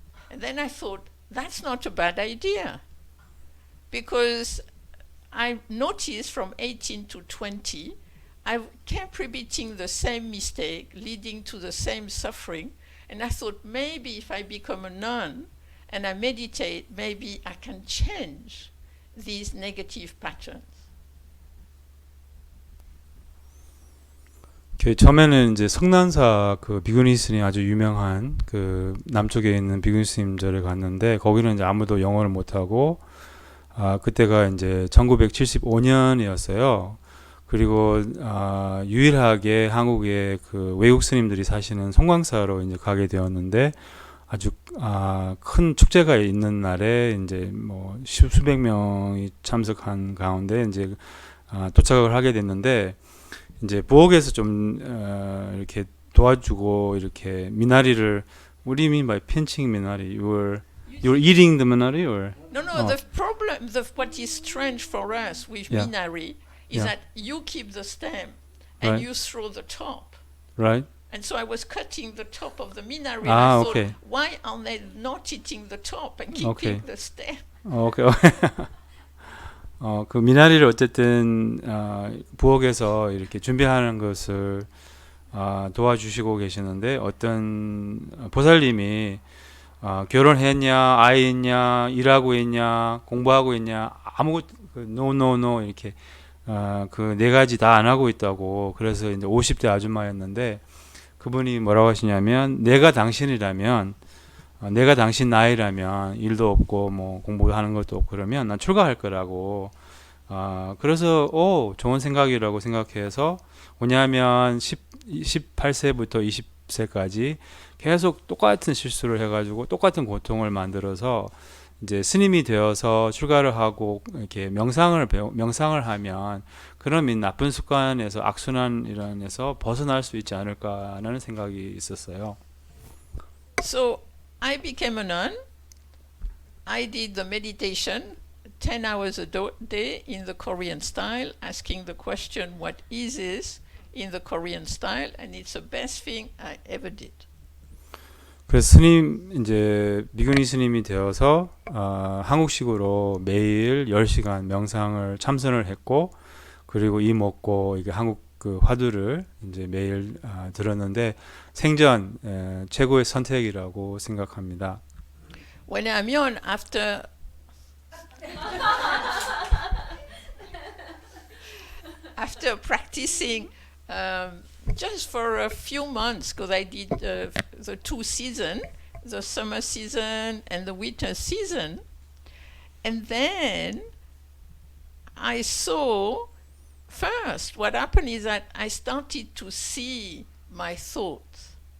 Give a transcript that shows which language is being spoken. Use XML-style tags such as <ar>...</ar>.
<en>And then I thought, that's not a bad idea. Because I noticed from 18 to 20, I kept repeating the same mistake, leading to the same suffering. And I thought maybe if I become a nun and I meditate, maybe I can change these negative patterns.</en> <ko>처음에는 이제 성난사 그 비구니 스님 아주 유명한 그 남쪽에 있는 비구니 스님절에 갔는데 거기는 이제 아무도 영어를 못하고 그때가 이제 1975년이었어요. 그리고 유일하게 한국에 그 외국 스님들이 사시는 송광사로 이제 가게 되었는데 아주 큰 축제가 있는 날에 이제 뭐 수백 명이 참석한 가운데 이제 도착을 하게 됐는데 이제 부엌에서 좀 이렇게 도와주고 이렇게 미나리를</ko> <en>What do you mean by pinching</en> <ko>미나리?</ko> <en>You're eating the minari or? No. The problem, what is strange for us with minari is that you keep the stem and you throw the top. Right. And so I was cutting the top of the minari. And I thought, okay. why are they not eating the top and keeping the stem? Okay.</en> <ko>그 미나리를 어쨌든 부엌에서 이렇게 준비하는 것을 도와주시고 계시는데 어떤 보살님이 결혼했냐, 아이 있냐, 일하고 있냐, 공부하고 있냐 아무것도 no 이렇게 그 네 가지 다 안 하고 있다고. 그래서 이제 50대 아줌마였는데 그분이 뭐라고 하시냐면 내가 당신이라면 내가 당신 나이라면 일도 없고 뭐 공부하는 것도 없고 그러면 난 출가할 거라고. 그래서 좋은 생각이라고 생각해서 뭐냐면 18세부터 20세까지 계속 똑같은 실수를 해가지고 똑같은 고통을 만들어서 이제 스님이 되어서 출가를 하고 이렇게 명상을 하면 그런 나쁜 습관에서 악순환이란에서 벗어날 수 있지 않을까라는 생각이 있었어요.</ko> <en>So I became a nun. I did the meditation 10 hours a day in the Korean style, asking the question, what is this in the Korean style? And it's the best thing I ever did.</en> <ko>그래서 스님 이제 비구니 스님이 되어서 한국식으로 매일 10시간 명상을 참선을 했고 그리고 이 먹고 이게 한국 그 화두를 이제 매일 들었는데 생전 최고의 선택이라고 생각합니다.</ko> <en>When I'm young, after practicing just for a few months, because I did the two seasons, the summer season and the winter season, and then I saw first what happened is that I started to see my thoughts.</en>